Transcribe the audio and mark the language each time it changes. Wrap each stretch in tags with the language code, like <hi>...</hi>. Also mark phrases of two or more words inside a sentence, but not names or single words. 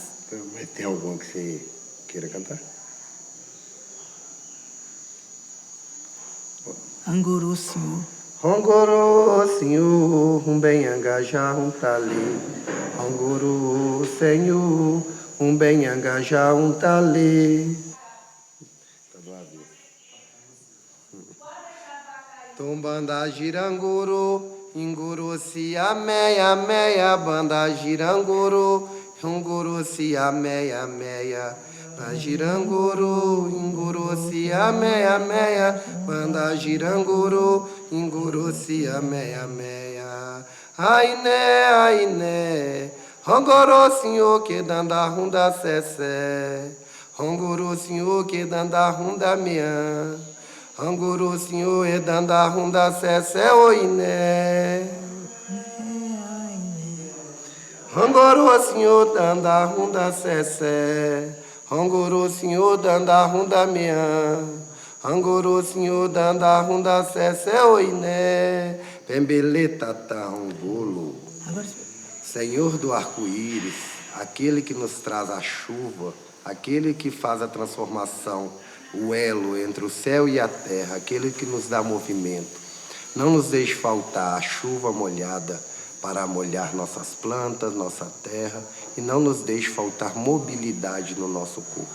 <pt>Mas tem algum que você queira cantar?</pt> <kmb>Angorô, senhor. Rongorô, senhor, bem engajá, tali. Rongorô, senhor, bem engajá, tali. Tombanda girangoro, ingoro se ameia, meia, banda girangoro, ingoro se ameia, meia, banda girangoro, ingoro se ameia, meia, banda girangoro, ingoro se ameia, meia. Ai né, rongoro senhor que danda runda cessé, rongoro senhor que danda runda minha. Anguru senhor e danda runda cessé oiné. Anguru senhor danda runda cessé. Hongoro Senhor danda runda mian. Hongoro Senhor danda runda sese oiné. Pembeleta hongolo.</kmb> <pt>Agora, Senhor do arco-íris, aquele que nos traz a chuva, aquele que faz a transformação, o elo entre o céu e a terra, aquele que nos dá movimento. Não nos deixe faltar a chuva molhada para molhar nossas plantas, nossa terra, e não nos deixe faltar mobilidade no nosso corpo.</pt>